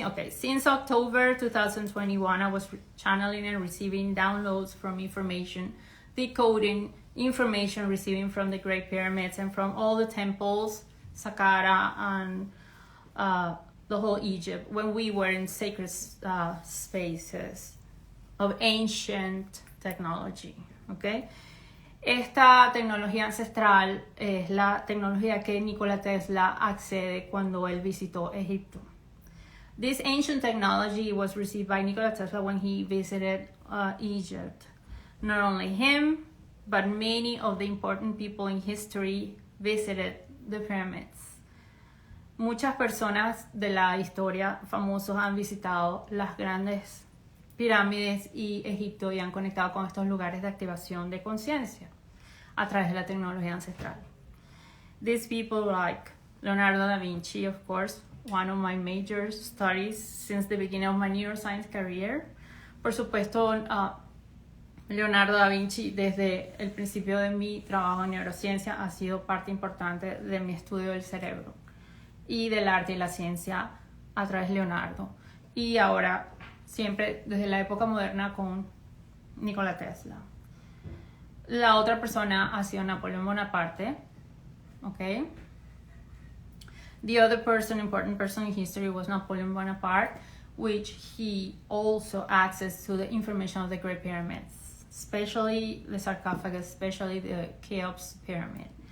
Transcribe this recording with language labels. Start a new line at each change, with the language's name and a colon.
English: Since October 2021, I was channeling and receiving downloads from information, decoding information receiving from the Great Pyramids and from all the temples, Saqqara and the whole Egypt, when we were in sacred spaces of ancient technology, ¿ok?
Spanish: Esta tecnología ancestral es la tecnología que Nikola Tesla accede cuando él visitó Egipto.
English: This ancient technology was received by Nikola Tesla when he visited Egypt. Not only him, but many of the important people in history visited the pyramids.
Spanish: Muchas personas de la historia famosos han visitado las grandes pirámides y Egipto y han conectado con estos lugares de activación de conciencia a través de la tecnología ancestral.
English: These people like Leonardo da Vinci, of course, one of my major studies since the beginning of my neuroscience career.
Spanish: Por supuesto, Leonardo da Vinci, desde el principio de mi trabajo en neurociencia, ha sido parte importante de mi estudio del cerebro y del arte y la ciencia a través de Leonardo. Y ahora, siempre desde la época moderna con Nikola Tesla. La otra persona ha sido Napoleón Bonaparte.
English: Okay. The other important person in history was Napoleon Bonaparte, which he also accessed to the information of the Great Pyramids, especially the sarcophagus, especially the Cheops pyramid.